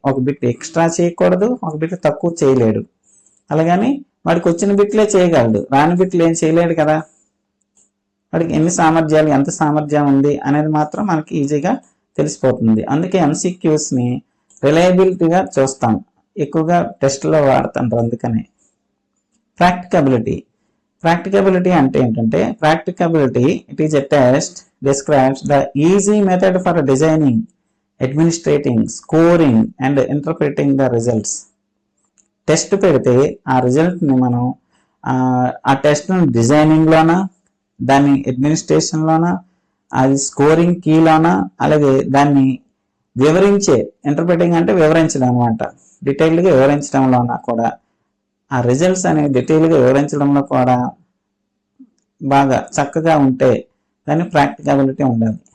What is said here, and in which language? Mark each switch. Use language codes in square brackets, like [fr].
[te] ఒక bit extra చేయకూడదు, ఒక బిట్ తక్కువ చేయలేడు. అలాగని వాడికి వచ్చిన బిట్లే చేయగలడు, రాని బిట్లు ఏం చేయలేడు కదా. వాడికి ఎన్ని సామర్థ్యాలు, ఎంత సామర్థ్యం ఉంది అనేది మాత్రం మనకి ఈజీగా తెలిసిపోతుంది. అందుకే ఎంసీక్యూస్ని రిలయబిలిటీగా చూస్తాం, ఎక్కువగా టెస్ట్లో వాడుతుంటారు. అందుకనే ప్రాక్టికబిలిటీ అంటే ఏంటంటే, ప్రాక్టికబిలిటీ [en] It is a test describes the easy method for designing, administrating, scoring and interpreting the results. [te] Test పెడితే ఆ రిజల్ట్ని మనం ఆ టెస్ట్ను డిజైనింగ్లోనా, దాన్ని అడ్మినిస్ట్రేషన్లోనా, అది స్కోరింగ్ కీలోనా, అలాగే దాన్ని వివరించే, ఇంటర్ప్రిటింగ్ అంటే వివరించడం అనమాట, డీటెయిల్డ్గా వివరించడంలోనా కూడా, ఆ రిజల్ట్స్ అనేవి డీటెయిల్గా వివరించడంలో కూడా బాగా చక్కగా ఉంటే దాన్ని ప్రాక్టికబిలిటీ ఉండాలి.